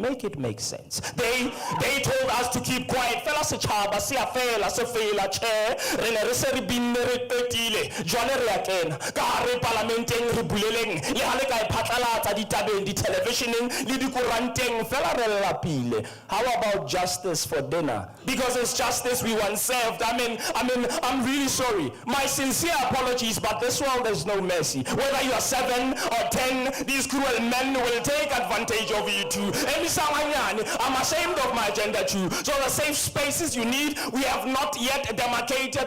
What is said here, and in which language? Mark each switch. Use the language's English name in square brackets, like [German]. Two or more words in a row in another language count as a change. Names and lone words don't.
[English] Make it make sense. They told us to keep quiet. [Southern Sotho] Fela se chaba se afela se fela che rene re se re binne re petile jwale re a kena ka re parlamenteng re buleleng le ha le ka iphatlalatsa ditabeng di televisioning le dikuranteng fela re lapile. [English] How about justice for dinner? Because it's justice we want served. I'm really sorry. My sincere apologies, but this world there's no mercy. Whether you are 7 or 10, these cruel men will take advantage of you too. I'm ashamed of my gender too. So the safe spaces you need, we have not yet demarcated.